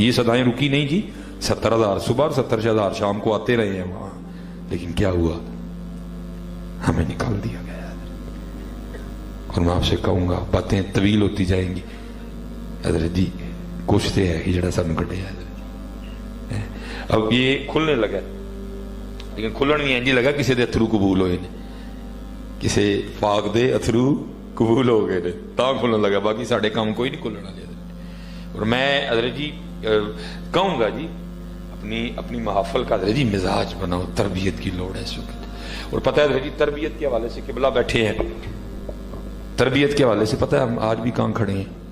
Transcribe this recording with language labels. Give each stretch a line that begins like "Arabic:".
Urdu: یہ صدائیں رکی نہیں جی. 70,000 صبح اور 70,000 شام کو آتے رہے ہیں وہاں, لیکن کیا ہوا ہمیں نکال دیا گیا. اور میں آپ سے کہوں گا باتیں طویل ہوتی جائیں گی حضرت جی.
Punjabi: کچھ تو ہے ہی جڑا سانو کڈیا ہے.
Urdu: اب یہ کھلنے لگا
Punjabi: لیکن کھلن بھی انج لگا کسی دے اتھرو قبول ہوئے نے, کسی پاک دے اتھرو قبول ہو گئے نے تا کھلن لگا. باقی ساڈے کام کوئی نہیں کھلن والے.
Urdu: اور میں حضرت جی کہوں گا جی اپنی محافل کا حضرت جی مزاج بناؤ. تربیت کی لوڑ ہے اس وقت. اور پتہ ہے حضرت جی تربیت کے حوالے سے قبلہ بیٹھے ہیں, تربیت کے حوالے سے پتہ ہے ہم آج بھی کہاں کھڑے ہیں.